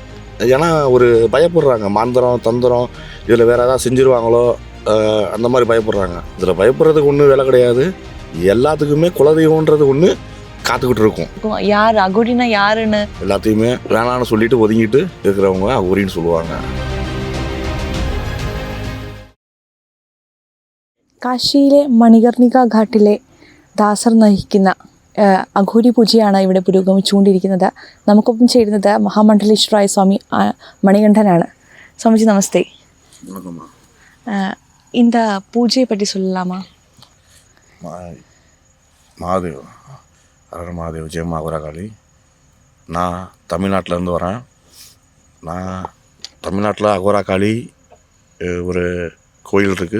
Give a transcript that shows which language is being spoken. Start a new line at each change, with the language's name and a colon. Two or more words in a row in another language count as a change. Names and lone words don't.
Tamil: ஏன்னா ஒரு பயப்படுறாங்க, மாந்திரம் தந்திரம் இதில் வேற ஏதாவது செஞ்சிருவாங்களோ அந்த மாதிரி பயப்படுறாங்க. இதில் பயப்படுறதுக்கு ஒன்றும் வேலை கிடையாது. எல்லாத்துக்குமே குலதெய்வம்ன்றது ஒன்று காத்துக்கிட்டு இருக்கும். யார் அகோரினா யாருன்னு எல்லாத்தையுமே வேணான்னு சொல்லிட்டு ஒதுங்கிட்டு இருக்கிறவங்க அகோரின்னு சொல்லுவாங்க.
Malayalam: കാശിയിലെ മണികർണിക ഘാട്ടിലെ ദാസർ നയിക്കുന്ന അഘോരി പൂജയാണ് ഇവിടെ പുരോഗമിച്ചുകൊണ്ടിരിക്കുന്നത്. നമുക്കൊപ്പം ചേരുന്നത് മഹാമണ്ഡലേശ്വരായ സ്വാമി മണികണ്ഠനാണ്. സ്വാമിജി നമസ്തേ.
Tamil: இந்த பூஜையை பற்றி சொல்லலாமா? மகாதேவ் அரர் மகாதேவ் ஜெயம் அகோரகாளி. நான் தமிழ்நாட்டிலேருந்து வரேன். நான் தமிழ்நாட்டில் அகோரகாளி ஒரு கோயில் இருக்குது.